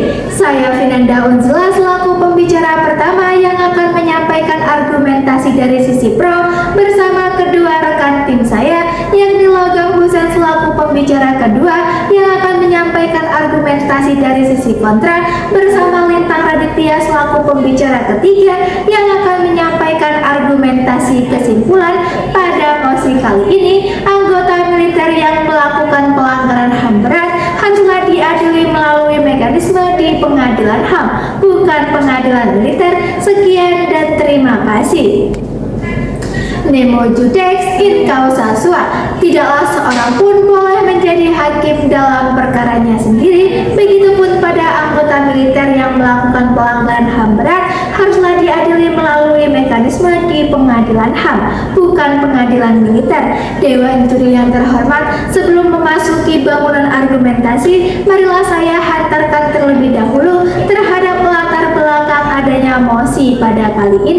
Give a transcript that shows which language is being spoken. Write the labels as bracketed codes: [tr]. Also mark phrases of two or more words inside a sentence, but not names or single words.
[id] Saya Vinanda Unzula selaku pembicara pertama yang akan menyampaikan argumentasi dari sisi pro bersama kedua rekan tim saya, yakni Logam Husen selaku pembicara kedua yang akan menyampaikan argumentasi dari sisi kontra bersama Lintang Raditya selaku pembicara ketiga yang akan menyampaikan argumentasi kesimpulan. Pada mosi kali ini, anggota militer yang melakukan pelanggaran HAM berat haruslah diadili melalui mekanisme di pengadilan HAM, bukan pengadilan militer. Sekian dan terima kasih. [la] Nemo judex in causa sua. [id] Tidaklah seorang pun boleh menjadi hakim dalam perkaranya sendiri. Begitupun pada anggota militer yang melakukan pelanggaran HAM berat haruslah diadili melalui mekanisme di pengadilan HAM, bukan pengadilan militer. Dewan juri yang terhormat, sebelum memasuki bangunan argumentasi, marilah saya hantarkan terlebih dahulu terhadap latar belakang adanya mosi pada kali ini.